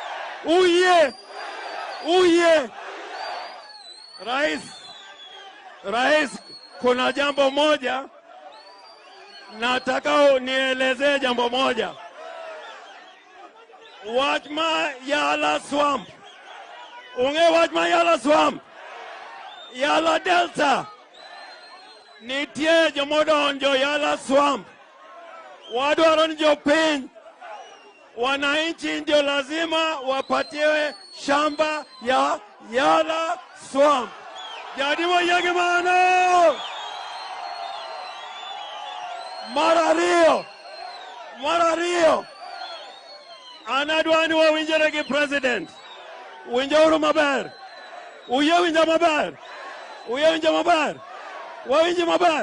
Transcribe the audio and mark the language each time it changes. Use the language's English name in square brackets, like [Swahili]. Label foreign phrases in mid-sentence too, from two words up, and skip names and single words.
[Swahili] Uye, Rais, kuna jambo moja, nataka nielezee jambo moja. [Luo (Kenya and Tanzania)] Wachma Yala Swamp, Wachma Yala Swamp, Yala Delta, nitie jomodonjo Yala Swamp, wadwaro ni jopiny, [Swahili] wananchi ndio lazima wapatiwe shamba ya Yala Swamp. [Luo (Kenya and Tanzania)] Jadi moyege mano. Marario, anadwani wawinjore gi president, winjouru maber, winjo maber, wawinji maber.